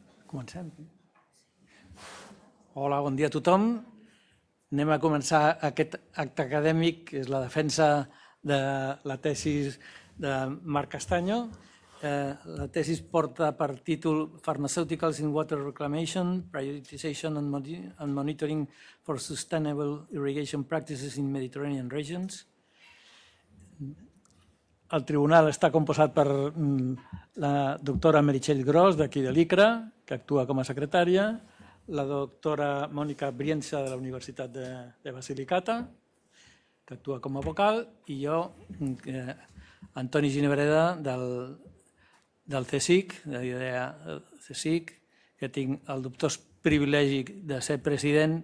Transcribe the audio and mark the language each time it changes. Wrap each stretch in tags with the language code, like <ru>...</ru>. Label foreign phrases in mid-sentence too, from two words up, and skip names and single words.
<ca>Comencem. Hola, bon dia a tothom. Anem a començar aquest acte acadèmic, que és la defensa de la tesis de Marc Castaño. La tesis porta per títol Pharmaceuticals in Water Reclamation, Prioritisation and Monitoring for Sustainable Irrigation Practices in Mediterranean Regions. El tribunal està composat per la doctora Meritxell Gros, d'aquí de l'ICRA, que actua com a secretària, la doctora Mònica Brienza, de la Universitat de Basilicata, que actua com a vocal, i jo, Antoni Ginebreda, del CSIC, de l'IDEA CSIC, que tinc el dubtós privilegi de ser president.</ca>